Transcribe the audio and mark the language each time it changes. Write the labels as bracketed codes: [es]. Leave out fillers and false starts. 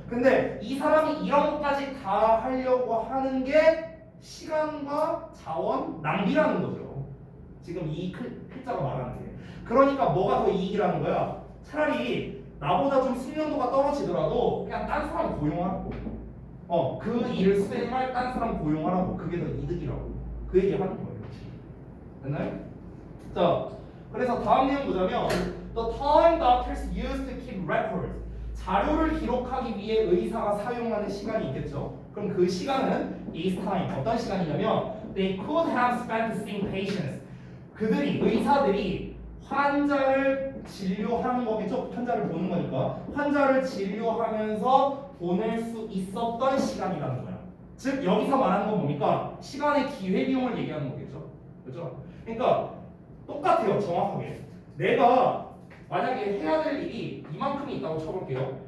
[ko] 근데 이 사람이 이런 것까지 다 하려고 하는 게 시간과 자원 낭비라는 거죠. 지금 이 필자가 말하는 게. 그러니까 뭐가 더 이익이라는 거야? 차라리 나보다 좀 숙련도가 떨어지더라도 그냥 딴 사람 고용하라고. 그 일을 수행할 딴 사람 고용하라고. 그게 더 이득이라고. 그 얘기 하는 거예요. 됐나요? 자, 그래서 다음 내용 보자면 [en] The time doctors use to keep records. [ko] 자료를 기록하기 위해 의사가 사용하는 시간이 있겠죠. 그럼 그 시간은 [en] is time. [ko] 어떤 시간이냐면 [en] They could have spent seeing patients. [ko] 의사들이 환자를 진료하는 거겠죠. 환자를 보는 거니까 환자를 진료하면서 보낼 수 있었던 시간이라는 거야. 즉 여기서 말하는 건 뭡니까? 시간의 기회비용을 얘기하는 거겠죠. 그렇죠? 그러니까 똑같아요. 정확하게. 내가 만약에 해야 될 일이 이만큼이 있다고 쳐볼게요.